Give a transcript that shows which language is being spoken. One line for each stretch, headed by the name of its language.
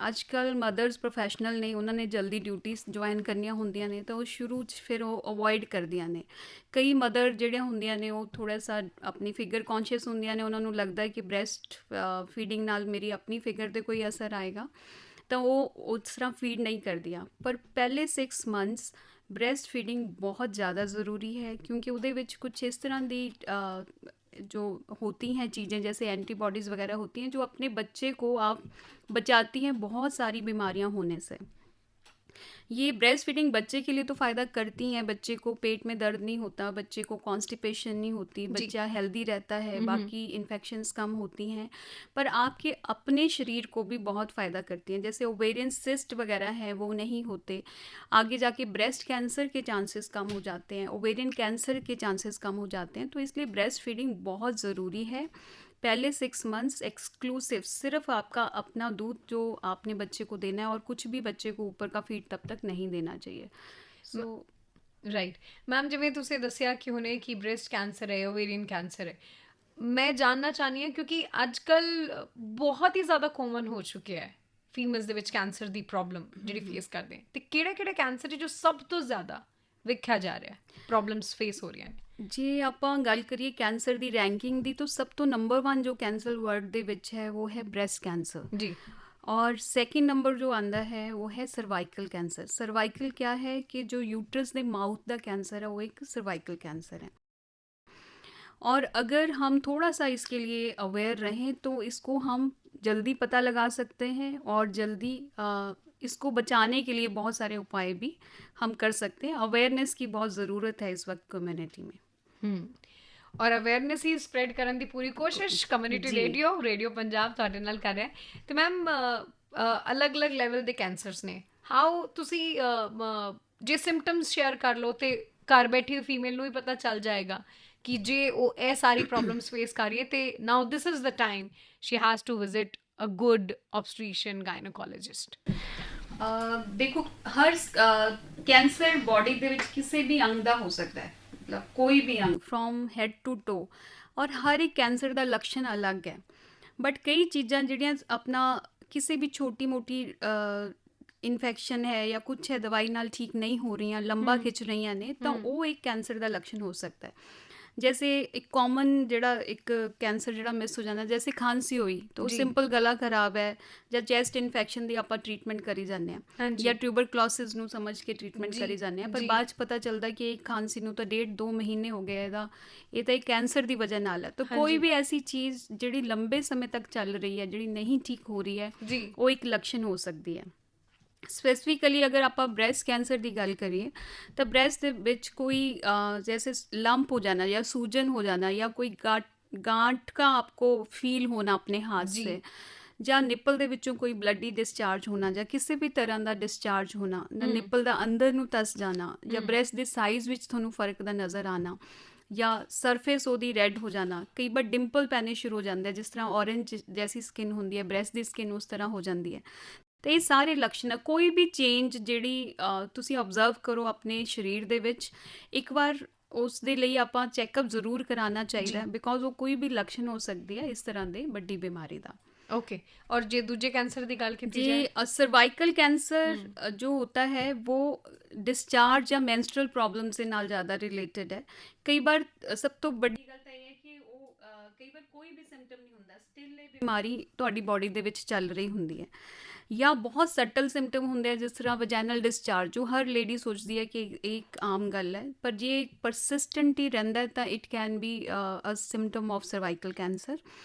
Punjabi: ਅੱਜ ਕੱਲ੍ਹ mothers professional ਨੇ, ਉਹਨਾਂ ਨੇ ਜਲਦੀ ਡਿਊਟੀਜ਼ ਜੁਆਇਨ ਕਰਨੀਆਂ ਹੁੰਦੀਆਂ ਨੇ, ਤਾਂ ਉਹ ਸ਼ੁਰੂ 'ਚ ਫਿਰ ਉਹ ਅਵੋਇਡ ਕਰਦੀਆਂ ਨੇ। ਕਈ ਮਦਰ ਜਿਹੜੀਆਂ ਹੁੰਦੀਆਂ ਨੇ ਉਹ ਥੋੜ੍ਹਾ ਸਾ ਆਪਣੀ ਫਿਗਰ ਕੌਨਸ਼ੀਅਸ ਹੁੰਦੀਆਂ ਨੇ, ਉਹਨਾਂ ਨੂੰ ਲੱਗਦਾ ਹੈ ਕਿ ਬ੍ਰੈਸਟ ਫੀਡਿੰਗ ਨਾਲ ਮੇਰੀ ਆਪਣੀ ਫਿਗਰ 'ਤੇ ਕੋਈ ਅਸਰ ਆਏਗਾ, ਤਾਂ ਉਹ ਉਸ ਤਰ੍ਹਾਂ ਫੀਡ ਨਹੀਂ ਕਰਦੀਆਂ। ਪਰ ਪਹਿਲੇ 6 ਮੰਥਸ
Hindi: ब्रेस्ट फीडिंग बहुत ज़्यादा ज़रूरी है, क्योंकि उसदे विच कुछ इस तरह की जो होती हैं चीज़ें, जैसे एंटीबॉडीज़ वगैरह होती हैं जो अपने बच्चे को आप बचाती हैं बहुत सारी बीमारियां होने से। ये ब्रेस्ट फीडिंग बच्चे के लिए तो फ़ायदा करती हैं, बच्चे को पेट में दर्द नहीं होता, बच्चे को कॉन्स्टिपेशन नहीं होती, बच्चा हेल्दी रहता है, बाकी इन्फेक्शंस कम होती हैं, पर आपके अपने शरीर को भी बहुत फ़ायदा करती हैं। जैसे ओवेरियन सिस्ट वगैरह है वो नहीं होते, आगे जाके ब्रेस्ट कैंसर के चांसेस कम हो जाते हैं, ओवेरियन कैंसर के चांसेस कम हो जाते हैं। तो इसलिए ब्रेस्ट फीडिंग बहुत ज़रूरी है। पहले 6 मंथ्स एक्सक्लूसिव सिर्फ आपका अपना दूध जो आपने बच्चे को देना है, और कुछ भी बच्चे को ऊपर का फीड तब तक नहीं देना चाहिए। सो
Punjabi: ਰਾਈਟ ਮੈਮ, ਜਿਵੇਂ ਤੁਸੀਂ ਦੱਸਿਆ ਕਿ ਹੁਣੇ ਕਿ ਬ੍ਰੈਸਟ ਕੈਂਸਰ ਹੈ, ਓਵੇਰੀਅਨ ਕੈਂਸਰ ਹੈ, ਮੈਂ ਜਾਣਨਾ ਚਾਹੁੰਦੀ ਹਾਂ ਕਿਉਂਕਿ ਅੱਜ ਕੱਲ੍ਹ ਬਹੁਤ ਹੀ ਜ਼ਿਆਦਾ ਕਾਮਨ ਹੋ ਚੁੱਕਿਆ ਹੈ ਫੀਮੇਲਸ ਦੇ ਵਿੱਚ ਕੈਂਸਰ ਦੀ ਪ੍ਰੋਬਲਮ ਜਿਹੜੀ ਫੇਸ ਕਰਦੇ ਆ, ਅਤੇ ਕਿਹੜੇ ਕੈਂਸਰ ਜੋ ਸਭ ਤੋਂ ਜ਼ਿਆਦਾ ਵੇਖਿਆ ਜਾ ਰਿਹਾ ਪ੍ਰੋਬਲਮਸ ਫੇਸ ਹੋ ਰਹੀਆਂ ਨੇ? ਜੇ ਆਪਾਂ ਗੱਲ ਕਰੀਏ ਕੈਂਸਰ ਦੀ ਰੈਂਕਿੰਗ ਦੀ, ਤਾਂ ਸਭ ਤੋਂ ਨੰਬਰ 1 ਜੋ ਕੈਂਸਰ ਵਰਲਡ ਦੇ ਵਿੱਚ ਹੈ ਉਹ ਹੈ ਬ੍ਰੈਸਟ ਕੈਂਸਰ ਜੀ,
Hindi: और सेकंड नंबर जो आंदा है वो है सर्वाइकल कैंसर। सर्वाइकल क्या है कि जो यूट्रस दे माउथ का कैंसर है वो एक सर्वाइकल कैंसर है। और अगर हम थोड़ा सा इसके लिए अवेयर रहें तो इसको हम जल्दी पता लगा सकते हैं, और जल्दी इसको बचाने के लिए बहुत सारे उपाय भी हम कर सकते हैं। अवेयरनेस की बहुत ज़रूरत है इस वक्त कम्युनिटी में।
Punjabi: ਔਰ ਅਵੇਅਰਨੈਸ ਹੀ ਸਪਰੈਡ ਕਰਨ ਦੀ ਪੂਰੀ ਕੋਸ਼ਿਸ਼ ਕਮਿਊਨਿਟੀ ਰੇਡੀਓ ਪੰਜਾਬ ਤੁਹਾਡੇ ਨਾਲ ਕਰ ਰਿਹਾ। ਅਤੇ ਮੈਮ ਅਲੱਗ-ਅਲੱਗ ਲੈਵਲ ਦੇ ਕੈਂਸਰਸ ਨੇ, ਹਾਊ ਤੁਸੀਂ ਜੇ ਸਿੰਪਟਮਸ ਸ਼ੇਅਰ ਕਰ ਲਓ ਤੇ ਘਰ ਬੈਠੀ ਫੀਮੇਲ ਨੂੰ ਵੀ ਪਤਾ ਚੱਲ ਜਾਏਗਾ ਕਿ ਜੇ ਉਹ ਇਹ ਸਾਰੀ ਪ੍ਰੋਬਲਮਸ ਫੇਸ ਕਰ ਰਹੀ ਹੈ ਤੇ
English: Now this is the time she has to visit a good obstetrician gynaecologist.
Punjabi: ਦੇਖੋ, ਹਰ ਕੈਂਸਰ ਬੋਡੀ ਦੇ ਵਿੱਚ ਕਿਸੇ ਵੀ ਅੰਗ ਦਾ ਹੋ ਸਕਦਾ ਹੈ,
Hindi: मतलब कोई भी अंग
English: from head to toe,
Hindi: और हर एक कैंसर का लक्षण अलग है। बट कई चीज़ां जिहड़ियां अपना किसी भी छोटी मोटी इन्फेक्शन है या कुछ है दवाई नाल ठीक नहीं हो रही, लंबा खिंच रही ने, तो वो एक कैंसर का लक्षण हो सकता है। जैसे एक कॉमन जिहड़ा एक कैंसर जिहड़ा मिस हो जाता, जैसे खांसी हुई तो सिंपल गला खराब है, या चैस्ट इन्फेक्शन की आप ट्रीटमेंट करी जाने, या ट्यूबरक्लोसिस नूं समझ के ट्रीटमेंट करी जाने, पर बाद च पता चलता कि खांसी नूं तो 1.5-2 महीने हो गए, ये तो एक कैंसर की वजह नाल है। तो कोई भी ऐसी चीज़ जिहड़ी लंबे समय तक चल रही है, जिहड़ी नहीं ठीक हो रही है, वो एक लक्षण हो सकती है। स्पैसिफिकली अगर आप ब्रैस्ट कैंसर की गल करिए तो ब्रैस्ट दे विच कोई जैसे लंप हो जाना, या सूजन हो जाना, या कोई गांठ का आपको फील होना अपने हाथ से,
Punjabi: ਜਾਂ ਨਿੱਪਲ ਦੇ ਵਿੱਚੋਂ ਕੋਈ ਬਲੱਡੀ ਡਿਸਚਾਰਜ ਹੋਣਾ, ਜਾਂ ਕਿਸੇ ਵੀ ਤਰ੍ਹਾਂ ਦਾ ਡਿਸਚਾਰਜ ਹੋਣਾ, ਨਿੱਪਲ ਦਾ ਅੰਦਰ ਨੂੰ ਧਸ ਜਾਣਾ, ਜਾਂ ਬ੍ਰੈਸਟ ਦੇ ਸਾਈਜ਼ ਵਿੱਚ ਤੁਹਾਨੂੰ ਫਰਕ ਦਾ ਨਜ਼ਰ ਆਣਾ, ਜਾਂ ਸਰਫੇਸ ਉਹਦੀ ਰੈੱਡ ਹੋ ਜਾਣਾ। ਕਈ ਵਾਰ ਡਿੰਪਲ ਪੈਣੇ ਸ਼ੁਰੂ ਹੋ ਜਾਂਦੇ, ਜਿਸ ਤਰ੍ਹਾਂ ਔਰੇਂਜ ਜੈਸੀ ਸਕਿਨ ਹੁੰਦੀ ਹੈ ਬ੍ਰੈਸਟ ਦੀ ਸਕਿਨ ਉਸ ਤਰ੍ਹਾਂ ਹੋ ਜਾਂਦੀ ਹੈ। ਤੇ ਇਹ ਸਾਰੇ ਲੱਛਣ, ਕੋਈ ਵੀ ਚੇਂਜ ਜਿਹੜੀ ਤੁਸੀਂ ਆਬਜ਼ਰਵ ਕਰੋ ਆਪਣੇ ਸਰੀਰ ਦੇ ਵਿੱਚ, ਇੱਕ ਵਾਰ ਉਸ ਦੇ ਲਈ ਆਪਾਂ ਚੈੱਕਅਪ ਜ਼ਰੂਰ ਕਰਾਉਣਾ ਚਾਹੀਦਾ, ਬਿਕੋਜ਼ ਉਹ ਕੋਈ ਵੀ ਲੱਛਣ ਹੋ ਸਕਦੀ ਹੈ ਇਸ ਤਰ੍ਹਾਂ ਦੇ ਵੱਡੀ ਬਿਮਾਰੀ ਦਾ। ਓਕੇ, ਔਰ ਜੇ ਦੂਜੇ ਕੈਂਸਰ ਦੀ ਗੱਲ ਕੀਤੀ ਜਾਏ,
Hindi: जी सर्वाइकल कैंसर जो होता है वो डिस्चार्ज या मेंस्ट्रुअल प्रॉब्लम से नाल ज़्यादा रिलेटेड है। कई बार सब तो बड़ी
Punjabi: ਗੱਲ ਤਾਂ ਇਹ ਹੈ ਕਿ ਉਹ ਕਈ ਵਾਰ ਕੋਈ ਵੀ ਸਿੰਪਟਮ ਨਹੀਂ ਹੁੰਦਾ, ਸਟਿਲ ਇਹ ਬਿਮਾਰੀ ਤੁਹਾਡੀ ਬਾਡੀ ਦੇ ਵਿੱਚ ਚੱਲ ਰਹੀ ਹੁੰਦੀ ਹੈ, ਜਾਂ ਬਹੁਤ ਸਟਲ ਸਿੰਪਟਮ ਹੁੰਦੇ ਆ ਜਿਸ ਤਰ੍ਹਾਂ ਵਜਾਈਨਲ ਡਿਸਚਾਰਜ, ਜੋ ਹਰ ਲੇਡੀ ਸੋਚਦੀ ਹੈ ਕਿ ਇਹ ਇੱਕ ਆਮ ਗੱਲ ਹੈ, ਪਰ ਜੇ ਪਰਸਿਸਟੈਂਟ ਹੀ ਰਹਿੰਦਾ ਹੈ ਤਾਂ
English: It can be a symptom of cervical cancer.